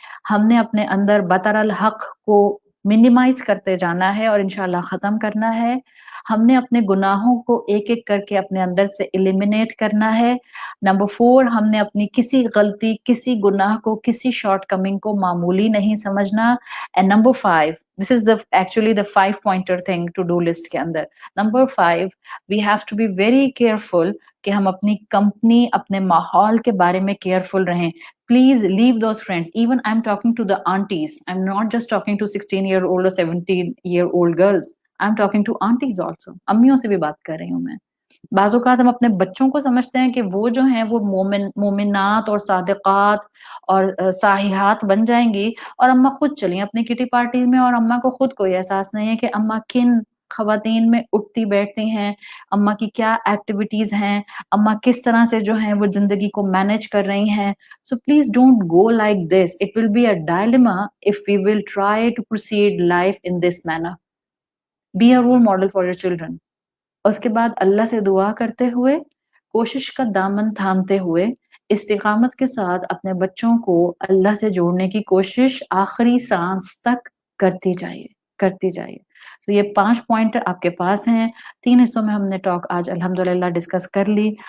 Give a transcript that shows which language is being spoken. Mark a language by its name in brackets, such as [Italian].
[Urdu] ہم نے اپنے اندر بطر الحق کو منیمائز کرتے جانا ہے اور انشاءاللہ ختم کرنا ہے. ہم نے اپنے گناہوں کو ایک ایک کر کے اپنے اندر سے ایلیمینیٹ کرنا ہے. نمبر 4 ہم نے اپنی کسی غلطی کسی گناہ کو کسی شارٹ کمنگ کو معمولی نہیں سمجھنا. [English] and number 5 this is the actually the 5 pointer thing to do list [Urdu] کے اندر. Number 5 [English] we have to be very careful [Urdu] کہ ہم اپنی کمپنی اپنے ماحول کے بارے میں کیئرفل رہیں. [English] Please leave those friends. Even I'm talking to the aunties. I'm not just talking to 16-year-old or 17-year-old girls. I'm talking to aunties also. [Urdu] امیوں سے بھی بات کر رہی ہوں میں. بعض اوقات ہم اپنے بچوں کو سمجھتے ہیں کہ وہ جو ہیں وہ مومنات اور صادقات اور صاححات بن جائیں گی اور اماں خود چلیں اپنی کٹی پارٹی میں اور اماں کو خود کوئی احساس نہیں ہے کہ اماں کن خواتین میں اٹھتی بیٹھتی ہیں، اماں کی کیا ایکٹیویٹیز ہیں، اماں کس طرح سے جو ہیں وہ زندگی کو مینج کر رہی ہیں. [English] So please don't go like this. It will be a dilemma if we will try to proceed life in this manner. Be a role model for your children. [Urdu] اس کے بعد اللہ سے دعا کرتے ہوئے کوشش کا دامن تھامتے ہوئے استقامت کے ساتھ اپنے بچوں کو اللہ سے جوڑنے کی کوشش آخری سانس تک کرتی جائیے. تو یہ 5 پوائنٹ آپ کے پاس ہیں. 3 حصوں میں ہم نے ٹاک آج الحمدللہ ڈسکس کر لی.